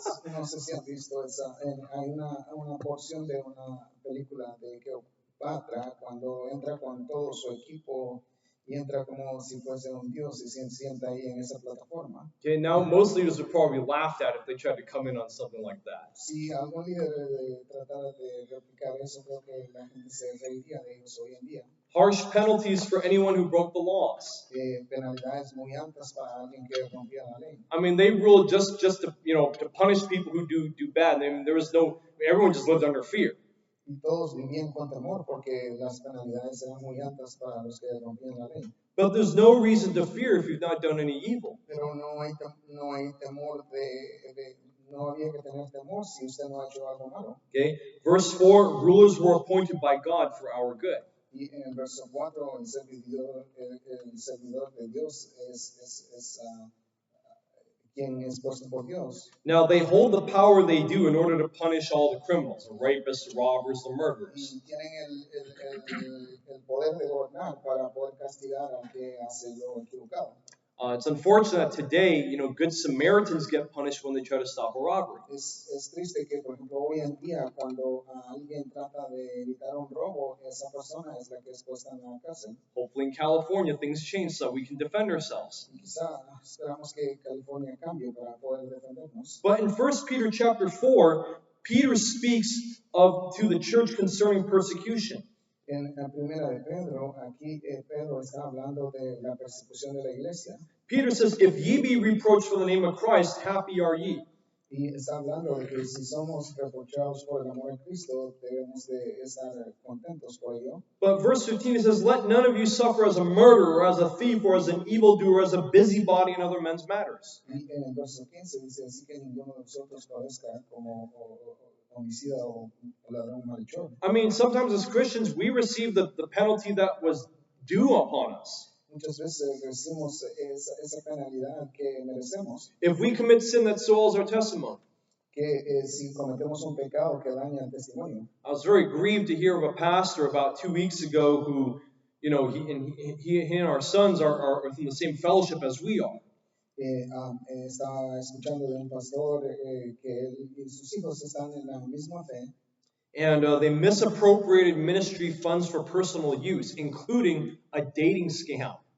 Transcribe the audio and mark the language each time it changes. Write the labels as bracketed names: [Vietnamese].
[Spanish] No sé si han visto esa, hay una porción de una película de Cleopatra cuando entra con todo su equipo y entra como si fuese un dios y se sienta ahí en esa plataforma. [English] Okay, now most leaders would probably laughed at if they tried to come in on something like that. [Spanish] Si algún líder tratara de replicar eso, creo que la gente se reiría de ellos hoy en día. [English] Harsh penalties for anyone who broke the laws. [Spanish] Penalidades muy altas para alguien que rompía la ley. [English] I mean, they ruled just to to punish people who do bad. I mean, everyone just lived under fear. [Spanish] Y todos vivían con temor porque las penalidades eran muy altas para los que rompían la ley. [English] But there's no reason to fear if you've not done any evil. [Spanish] Pero no hay temor no había que tener temor si usted no ha hecho algo malo. [English] Okay, verse 4: rulers were appointed by God for our good. [Spanish] Y en el verso 4, el servidor de Dios es quien es puesto por Dios. [English] Now they hold the power they do in order to punish all the criminals, the rapists, the robbers, the murderers. [Spanish] Y tienen el poder de gobernar para poder castigar al que hace lo equivocado. [English] It's unfortunate that today, good Samaritans get punished when they try to stop a robbery. [Spanish] Es triste que, por ejemplo, hoy en día, cuando alguien trata de evitar un robo, esa persona es la que es puesta en la cárcel. [English] Hopefully in California things change so we can defend ourselves. [Spanish] Y quizá esperamos que California cambie para poder defendernos. [English] But in 1 Peter chapter 4, Peter speaks to the church concerning persecution. [Spanish] En la primera de Pedro, aquí Pedro está hablando de la persecución de la iglesia. [English] Peter says, if ye be reproached for the name of Christ, happy are ye. [Spanish] Y está hablando de que si somos reprochados por el amor de Cristo, debemos de estar contentos por ello. [English] But verse 15 it says, let none of you suffer as a murderer, or as a thief, or as an evildoer, as a busybody in other men's matters. [Spanish] Y en el verso 15 dice, así que ninguno de nosotros padezca como homicida o ladrón malhechor. [English] I mean, sometimes as Christians, we receive the penalty that was due upon us. [Spanish] Muchas veces recibimos esa penalidad que merecemos. [English] If we commit sin, that soils our testimony. [Spanish] Que si cometemos un pecado que daña el testimonio. [English] I was very grieved to hear of a pastor about 2 weeks ago who, he and our sons are from the same fellowship as we are. [Spanish] Estaba escuchando de un pastor que él y sus hijos están en la misma fe. [English] And they misappropriated ministry funds for personal use, including a dating scam.